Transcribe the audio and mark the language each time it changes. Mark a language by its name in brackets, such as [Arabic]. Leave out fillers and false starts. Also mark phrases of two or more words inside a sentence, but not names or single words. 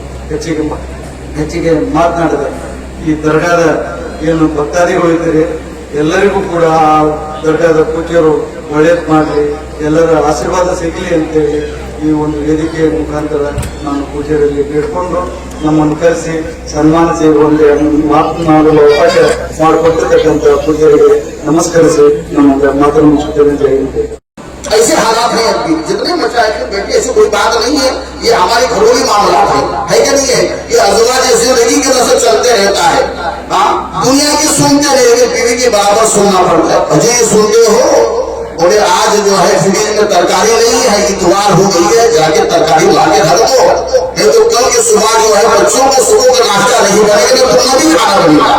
[Kannada] ಹೆಚ್ಚಿಗೆ ಮಾತನಾಡಿದ ಈ ದರ್ಗಾದ ಏನು ಭಕ್ತಾದಿಗಳು ಇದ್ದಾರೆ ಎಲ್ಲರಿಗೂ ಕೂಡ ಆ ದರ್ಗಾದ ಪೂಜ್ಯರು ಒಳ್ಳೇದು ಮಾಡಲಿ, ಎಲ್ಲರ ಆಶೀರ್ವಾದ ಸಿಗಲಿ ಅಂತೇಳಿ ಈ ಒಂದು ವೇದಿಕೆಯ ಮುಖಾಂತರ ನಾನು ಪೂಜ್ಯರಲ್ಲಿ ಬೇಡ್ಕೊಂಡು ನಮ್ಮನ್ನು ಕರೆಸಿ ಸನ್ಮಾನಿಸಿ ಒಂದು ಮಾತನಾಡಲು ಅವಕಾಶ ಮಾಡಿಕೊಟ್ಟಿರ್ತಕ್ಕಂಥ ಪೂಜ್ಯರಿಗೆ ನಮಸ್ಕರಿಸಿ ನಮ್ಮ ಮಾತನ್ನು ಮುಗಿಸುತ್ತೇನೆ. [Hindi] जय हिंद. ऐसे हालात हैं अभी जितने मशाइख बैठे, ऐसी कोई बात नहीं है, ये हमारे घरेलू मामला है क्या नहीं है? ये अज़वाज ज़िंदगी के नजर चलते रहता है. हाँ, दुनिया की सुनते रहे, बीवी के बराबर सुनना पड़ता है. अजय सुनते हो बोले आज जो है फ्रिज में तरकारी नहीं है, इतवार हो गई है, जाके तरकारी ला के रख दो, नहीं तो कल की सुबह जो है बच्चों को सुबह का नाश्ता नहीं बनेगा, तुम्हें भी खाना बनेगा.